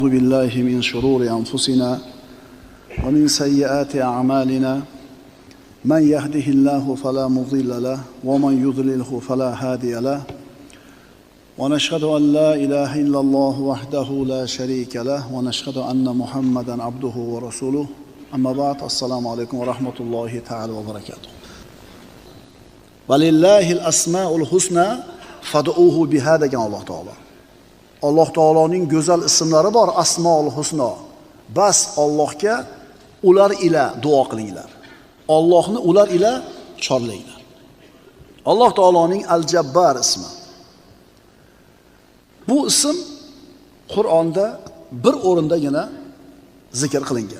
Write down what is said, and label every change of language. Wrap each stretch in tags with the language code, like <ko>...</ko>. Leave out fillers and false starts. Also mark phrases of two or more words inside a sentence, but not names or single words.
<ar>أعوذ بالله من شرور أنفسنا ومن سيئات أعمالنا من يهده الله فلا مضل له ومن يضلله فلا هادي له ونشهد أن لا إله إلا الله وحده لا شريك له ونشهد أن محمدا عبده ورسوله أما بعد السلام عليكم ورحمة الله تعالى وبركاته ولله الأسماء الحسنى فادعوه بها</ar> <uz>degan Alloh taolo. Alloh taoloning go'zal ismlari bor,</uz> <ar>الأسماء الحسنى.</ar> <uz>Bas Allohga ular ila duo qilinglar. Allohni ular ila chorlanglar. Alloh taoloning Al-Jabbar ismi. Bu ism Qur'onda bir o'rindagina zikr qilingan.</uz>